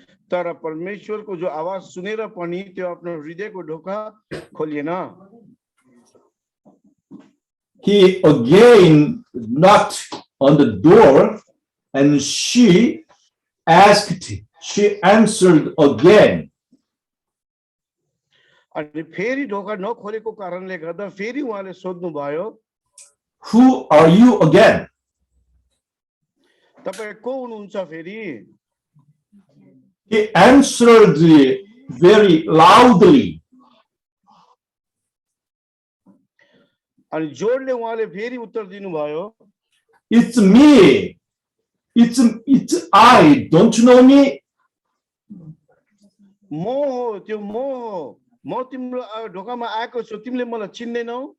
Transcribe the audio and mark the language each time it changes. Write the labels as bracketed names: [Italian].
[Nepali] तर परमेश्वरको जो आवाज सुनेर पनि त्यो आफ्नो हृदयको ढोका खोलिएन। [English] He again knocked on the door and she answered again. [Nepali] अनि फेरि ढोका नखोलेको कारणले गर्दा फेरि उहाँले सोध्नु भयो, [English] Who are you again? [Nepali] तपाईं को हुनुहुन्छ फेरि? [English] He answered very loudly. [Nepali] अनि जोडले उहाँले फेरि उत्तर दिनुभयो, [English] It's me. It's I. Don't you know me? [Nepali] म हो, त्यो म हो, म तिम्रो ढोकामा आएको छु, तिमीले मलाई चिन्दैनौ?